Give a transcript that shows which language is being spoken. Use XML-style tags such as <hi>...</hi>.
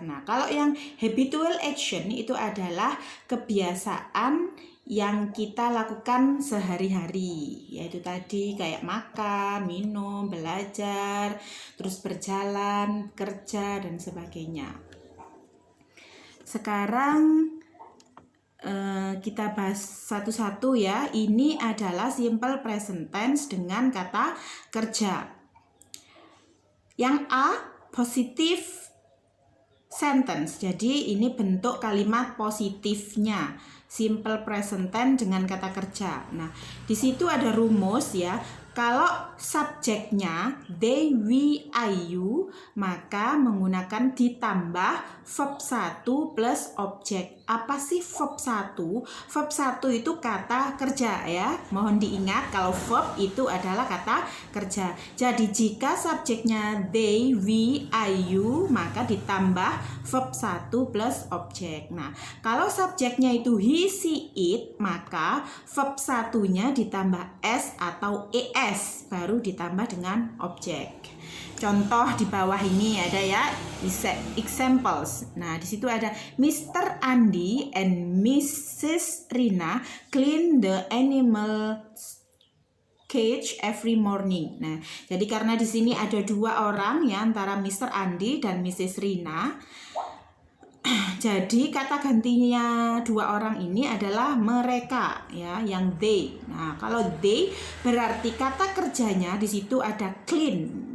<id>Nah, kalau yang habitual action itu adalah kebiasaan yang kita lakukan sehari-hari, yaitu tadi kayak makan, minum, belajar, terus berjalan, kerja, dan sebagainya. Sekarang kita bahas satu-satu ya. Ini adalah simple present tense dengan kata kerja. Yang A, positive sentence. Jadi ini bentuk kalimat positifnya. Simple present tense dengan kata kerja. Nah, di situ ada rumus ya. Kalau subjeknya they, we, I, you, maka menggunakan ditambah verb 1 plus objek. Apa sih verb 1? Verb 1 itu kata kerja ya. Mohon diingat kalau verb itu adalah kata kerja. Jadi jika subjeknya they, we, I, you, maka ditambah verb 1 plus objek. Nah, kalau subjeknya itu he, she, it, maka verb 1-nya ditambah s atau es, baru ditambah dengan objek. Contoh di bawah ini ada ya, examples. Nah, di situ ada Mr. Andy and Mrs.</id> <en>Rina clean the animal cage every morning.</en> <id>Nah, jadi karena di sini ada dua orang ya, antara Mr. Andy dan Mrs. Rina. Jadi kata gantinya dua orang ini adalah mereka ya, yang they. Nah, kalau they berarti kata kerjanya di situ ada clean.</id>